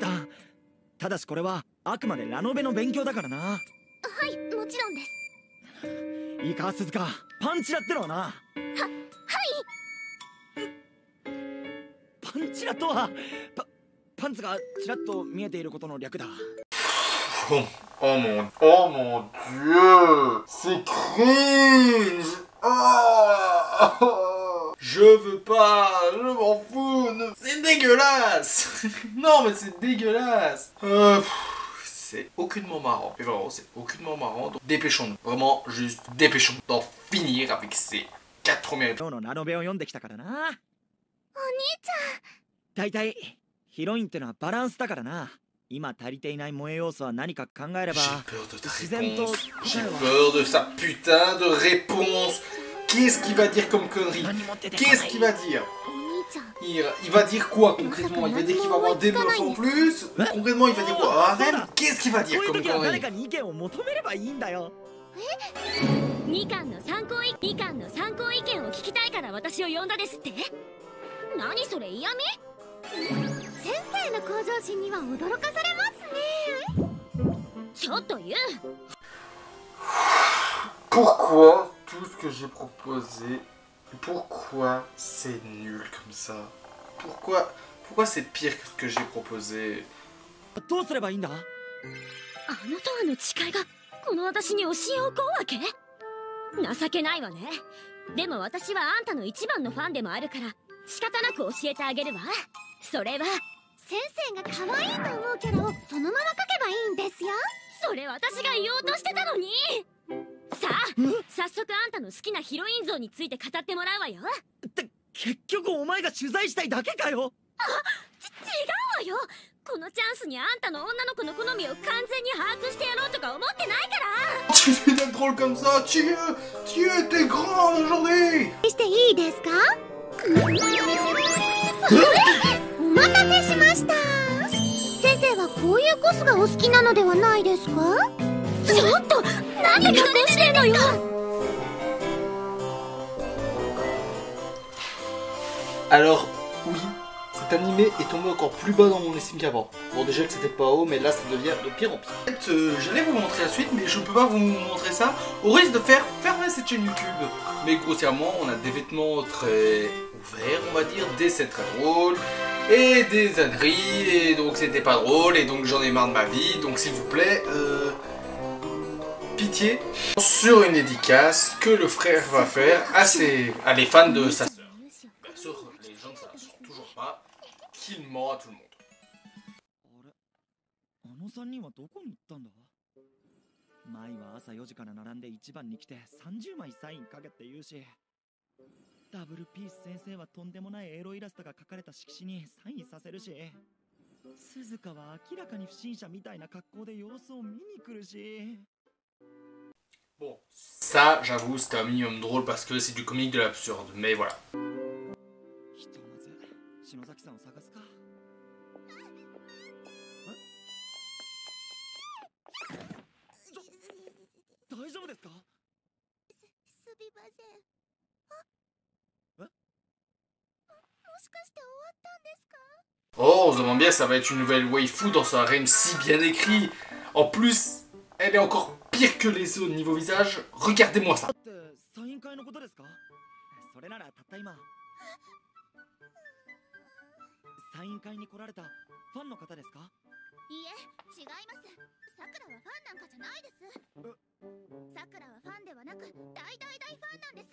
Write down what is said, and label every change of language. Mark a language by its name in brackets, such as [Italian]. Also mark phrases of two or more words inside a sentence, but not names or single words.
[Japanese] ただしこれはあくまでラノベの勉強だからな。はい、もちろんです。いいか鈴鹿、パンチラってのはな。はい。パンチラとはパンツがちらっと見えていることの略だ。 [French] Oh mon dieu, c'est cringe. Je veux pas, je m'en fous, c'est dégueulasse. Non mais c'est dégueulasse. C'est aucunement marrant. Et vraiment, c'est aucunement marrant. Donc dépêchons-nous, vraiment juste dépêchons-nous d'en finir avec ces 4 premiers épisodes. [Japanese] 今日のラノベを読んできたからな。お兄ちだいたいヒロインってのはバランスだからな。今足りていない萌え要素は何か考えれば。 [French] J'ai peur de ta réponse. J'ai peur de sa putain de réponse. Qu'est-ce qu'il va dire comme connerie? Qu'est-ce qu'il va dire? [Japanese] ゃん、お兄ちゃん。 [French] Il va dire quoi concrètement? Il va dire qu'il va avoir des meufs en plus? Concrètement, il va dire quoi? Qu'est-ce qu'il va dire [Japanese] こういう [French] comme [Japanese] 時は誰 [French] connerie? [Japanese] かに意見を求めればいいんだよ。みかんの参考意見を聞きたいから私を呼んだですって？何それ、嫌味？先生の向上心には驚かされますね。ちょっと言う。 [French] Pourquoi tout ce que j'ai proposé? Pourquoi c'est nul comme ça? Pourquoi c'est pire que ce que j'ai proposé? [Japanese] どうすればいいんだ？あのとはの誓いがこの私に教えを請うわけ？情けないわね。でも私はあんたの一番のファンでもあるから仕方なく教えてあげるわ。それは先生が可愛いと思うキャラをそのまま描けばいいんですよ。それ私が言おうとしてたのに。さあ、早速あんたの好きなヒロイン像について語ってもらうわよ。って結局お前が取材したいだけかよ。違うわよ。このチャンスにあんたの女の子の好みを完全に把握してやろうとか思ってないから。 [French] Tu fais d'être drôle comme ça, tu étais grand aujourd'hui. [Japanese] していいですか？お待たせしました。先生はこういうコスがお好きなのではないですか？ちょっと、なんで隠してんのよ。 [French] Alors, oui, cet animé est tombé encore plus bas dans mon estime qu'avant. Bon, déjà que c'était pas haut, mais là ça devient de pire en pire. En fait, j'allais vous montrer la suite, mais je peux pas vous montrer ça au risque de faire fermer cette chaîne YouTube. Mais grossièrement, on a des vêtements très ouverts, on va dire, des scènes très drôles, et des âneries, et donc c'était pas drôle, et donc j'en ai marre de ma vie, donc s'il vous plaît, pitié, sur une dédicace que le frère va faire à les fans de sa sœur. Bien sûr, les gens ne savent toujours pas qu'il ment à tout le monde. [Japanese] あの3人はどこに行ったんだ？前は朝4時から並んで1番に来て30枚サインかけって言うし、ダブルピース先生はとんでもないエロイラストが描かれた色紙にサインさせるし、鈴鹿は明らかに不審者みたいな格好で様子を見に来るし。 [French] Bon, ça, j'avoue, c'était un minimum drôle parce que c'est du comique de l'absurde, mais voilà. [Japanese] ひとまず篠崎さんを探すか。大丈夫ですか？すみません。え？もしかして終わったんですか？ [French] Oh, on se demande bien, ça va être une nouvelle waifu dans un rime si bien écrit. En plus, elle est encore pire que les autres niveau visage. Regardez-moi ça. [Japanese] だってサイン会のことですか？それならたった今サイン会に来られたファンの方ですか？いいえ、違います。さくらはファンなんかじゃないです。さくらはファンではなく大ファンなんです。